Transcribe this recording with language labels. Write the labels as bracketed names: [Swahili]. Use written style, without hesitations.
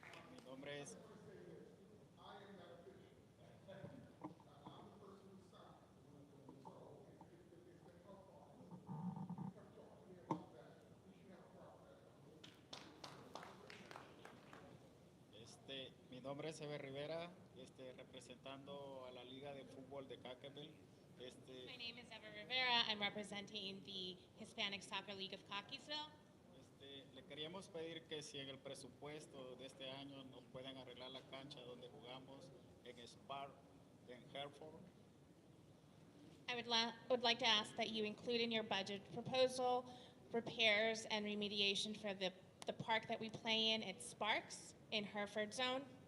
[Spanish] Mi nombre es mi nombre es Eber Rivera, representando a la Liga de Fútbol de Cackville. [English] My name is Eva Rivera. I'm representing the Hispanic Soccer League of Cockeysville. [Spanish] Le queríamos pedir que si en el presupuesto de este año nos pueden arreglar la cancha donde jugamos en Spar, en Hereford. [English] I would like to ask that you include in your budget proposal repairs and remediation for the park that we play in at Sparks in Hereford Zone.